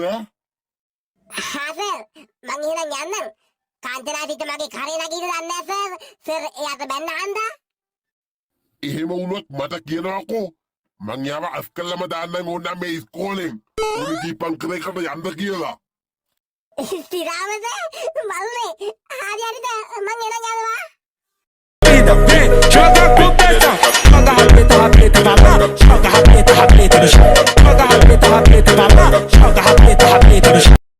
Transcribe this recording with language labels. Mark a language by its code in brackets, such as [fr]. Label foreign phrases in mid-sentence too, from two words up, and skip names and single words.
[si] සර් මං එහෙනම් යන්නම් කාන්තනාදිට මගේ කරේ නගින්න දන්නේ නැහැ සර් එයාට බැන්න හන්දා එහෙම වුණොත් මට කියනවාකෝ මං යාව අස්කල්ලම දාන්නම් ඕන මේ ඉස්කෝලෙන් උන් දීපං කරේකට යන්න කියලා. සිරාමද මල්ලේ හරි හරිද මං එන යනවා. [pt] Joga a cabeça, joga a rapeta pra lá, joga a rapeta no chão, joga a rapeta pra lá, joga a rapeta no chão.